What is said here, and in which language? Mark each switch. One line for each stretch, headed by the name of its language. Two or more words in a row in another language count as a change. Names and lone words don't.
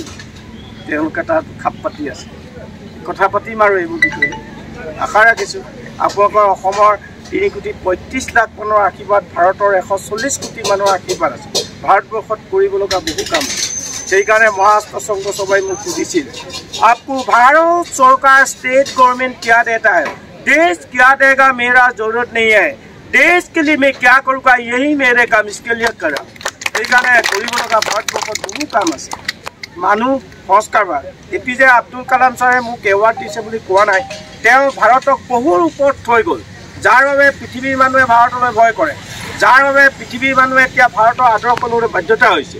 Assamese: তেওঁলোকে তাত খাপ পাতি আছে, কথা পাতিম আৰু এইবোৰ বিষয়ে। আশা ৰাখিছোঁ আপোনালোকৰ অসমৰ 3,35 লাখ মানুহৰ আশীৰ্বাদ, ভাৰতৰ 140 কোটি মানুহৰ আশীৰ্বাদ আছে। ভাৰতবৰ্ষত কৰিবলগা বহু কাম আছে। সেইকাৰণে মহাৰাষ্ট্ৰ সংঘ সভাই মোক সুধিছিল,
Hindi: आपको भारत सरकार स्टेट गवर्नमेंट क्या देता है? देश क्या देगा मेरा जरूरत नहीं है, देश के लिए मैं क्या करूँगा यही मेरे काम, इसके लिए करा।
Assamese: সেইকাৰণে কৰিবলগা ভাৰতবৰ্ষত বহু কাম আছে। মানুহ সংস্কাৰবাদ। APJ আব্দুল কালাম ছাৰে মোক এৱাৰ্ড দিছে বুলি কোৱা নাই, তেওঁ ভাৰতক বহুৰ ওপৰত থৈ গ'ল, যাৰ বাবে পৃথিৱীৰ মানুহে ভাৰতলৈ ভয় কৰে, যাৰ বাবে পৃথিৱীৰ মানুহে এতিয়া ভাৰতৰ আদৰ্শ ল'বলৈ বাধ্যতা হৈছে।